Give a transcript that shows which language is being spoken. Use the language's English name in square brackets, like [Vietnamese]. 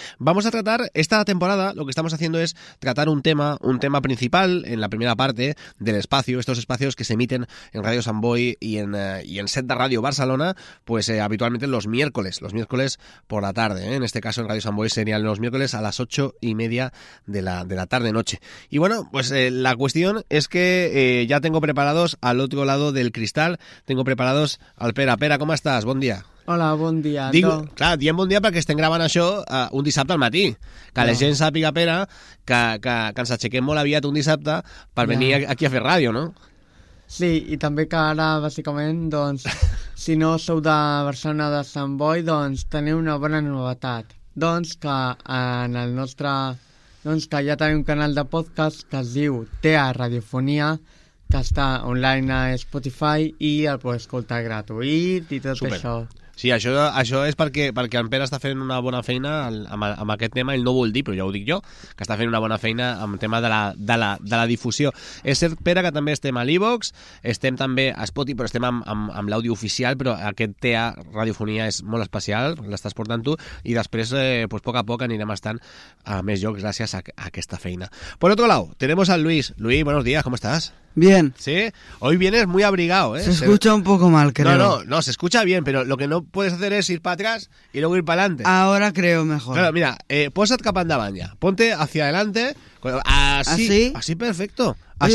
[Spanish] Vamos a tratar esta temporada, lo que estamos haciendo es tratar un tema principal en la primera parte del espacio, estos espacios que se emiten en Radio Sant Boi y en Set de Radio Barcelona, habitualmente los miércoles por la tarde, ¿eh? En este caso en Radio Sant Boi serían los miércoles a las 8:30 de la tarde-noche. Y bueno, la cuestión es que ya tengo preparados al otro lado del cristal, tengo preparados al Pera. Pera, ¿cómo estás? Buen día. Hola, buen día. [Catalan] Diem [Spanish] buen día [Catalan] perquè estem gravant això un dissabte al matí. Que la gent sàpiga, Pera, que ens aixequem molt aviat un dissabte per venir aquí a fer ràdio, no? Sí, i també que ara, bàsicament, doncs, si no sou de Barcelona de Sant Boi, doncs teniu una bona novetat. Doncs que en el nostre... Doncs que ja tenim un canal de podcast que es diu Tea Radiofonia, que està online a Spotify i el pots escoltar gratuït i tot. Super. Això. Sí, això és perquè en Pere està fent una bona feina amb aquest tema, ell no vol dir, però ja ho dic jo, que està fent una bona feina amb el tema de la difusió. És cert, Pere, que també estem a l'iVox, estem també a Spotify, però estem amb l'àudio oficial, però aquest TEA Radiofonia és molt especial, l'estàs portant tu, i després, pues, poc a poc anirem estant a més llocs gràcies a aquesta feina. [Spanish] Por otro lado, tenemos al Luis. Luis, buenos días, ¿cómo estás? Bien. Sí, hoy vienes muy abrigado, ¿eh? Se escucha un poco mal, creo. No, se escucha bien, pero lo que no puedes hacer es ir para atrás y luego ir para adelante. Ahora creo mejor. Claro, mira, posad capa andaban ya. Ponte hacia adelante. Así perfecto. Así.